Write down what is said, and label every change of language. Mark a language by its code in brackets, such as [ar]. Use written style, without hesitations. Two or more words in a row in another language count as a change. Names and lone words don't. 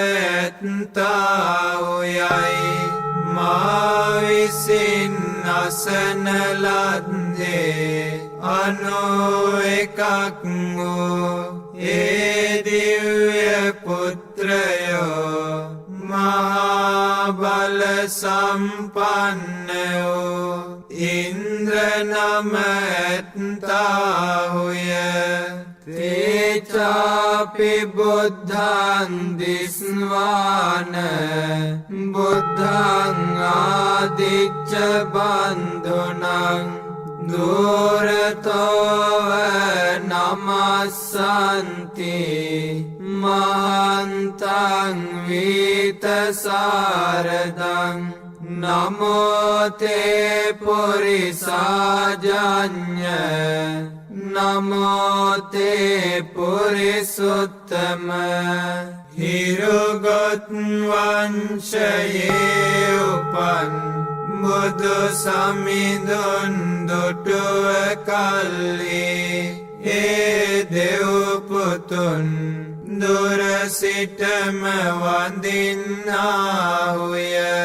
[si] ඇත්තාවුයයි මා විසින් අසන ලද්දේ 91ක් වූ ඒ දිව්‍ය පුත්‍රයෝ මහා බල සම්පන්න වූ ඉන්ද්‍ර නම ඇත්තාහුය [pi] තේචාපි බුද්ධං දිස්වාන බුද්ධං ආදිච්ච බන්ධුනං දුරතෝව නමස්සන්ති මහන්තං වීතසාරදං නමෝතේ පුරිසාජඤ්ඤ නමෝතේ පුරිසුත්තම හිරුගොත් [si] වංශයේ උපන් බුදු සමිඳුන් දුටුව කල්ලි ඒ දෙව් පුතුන් දුර සිටම වඳින්නාහුය